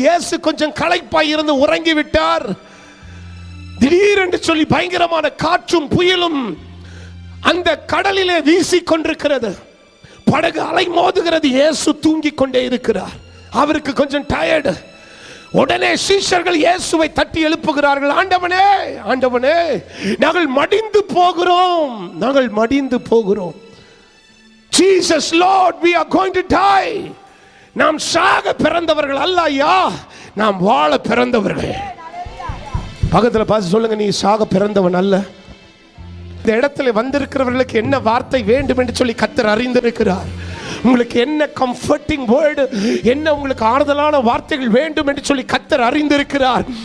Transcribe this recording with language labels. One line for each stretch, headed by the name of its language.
Tamil: இயேசு கொஞ்சம் களைப்பாய் இருந்து உறங்கி விட்டார். திடீரென்று சொல்லி பயங்கரமான காற்றும் புயலும் அந்த கடலிலே வீசி கொண்டிருக்கிறது. படகு அலை மோதுகிறது. இயேசு தூங்கிக் கொண்டே இருக்கிறார். அவருக்கு கொஞ்சம் டயர்டு. உடனே சீஷர்கள் இயேசுவை தட்டி எழுப்புகிறார்கள். ஆண்டவனே, ஆண்டவனே, நாங்கள் மடிந்து போகிறோம், நாங்கள் மடிந்து போகிறோம்.
English: Jesus Lord, we are going to die.
Tamil: நாம் சாக பிறந்தவர்கள் அல்ல ஐயா, நாம் வாழ பிறந்தவர்கள். பக்கத்தில் பார்த்து சொல்லுங்க, நீ சாக பிறந்தவன் அல்ல. இந்த இடத்துல வந்திருக்கிறவர்களுக்கு என்ன வார்த்தை வேண்டும் என்று சொல்லி கர்த்தர் அறிந்திருக்கிறார். உங்களுக்கு என்ன கம்ஃபர்ட்டிங் வேர்டு, என்ன உங்களுக்கு ஆறுதலான வார்த்தைகள் வேண்டும் என்று சொல்லி கர்த்தர் அறிந்திருக்கிறார்.